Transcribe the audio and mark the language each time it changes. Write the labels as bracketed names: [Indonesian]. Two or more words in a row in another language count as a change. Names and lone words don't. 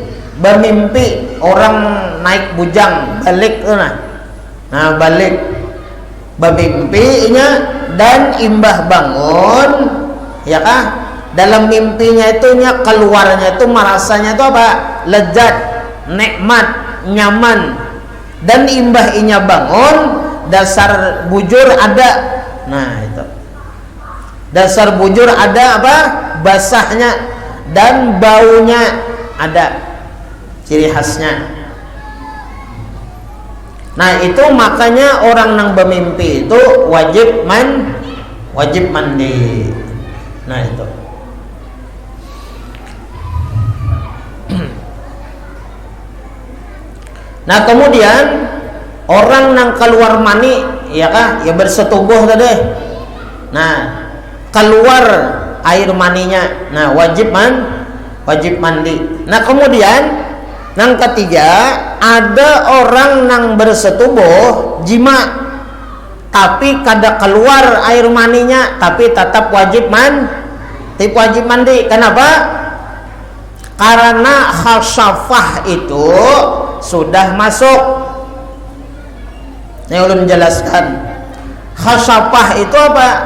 [Banjar] Bermimpi orang naik bujang balik nah balik bermimpinya dan imbah bangun ya kah, dalam mimpinya itu keluarnya itu merasanya itu apa? Lezat, nikmat, nyaman, dan imbah inya bangun dasar bujur ada. Nah itu dasar bujur ada apa? [Indonesian] Basahnya dan baunya ada, ciri khasnya. Nah itu makanya orang yang bermimpi itu wajib mandi. Nah itu. Nah kemudian orang yang keluar mani ya kah, ya bersetubuh tadi. Nah keluar air maninya, nah wajib mandi. Nah kemudian yang ketiga, ada orang yang bersetubuh jima tapi kada keluar air maninya, tapi tetap wajib mandi. Kenapa? Karena khasyafah itu sudah masuk. Ini ulun menjelaskan. Khasyafah itu apa?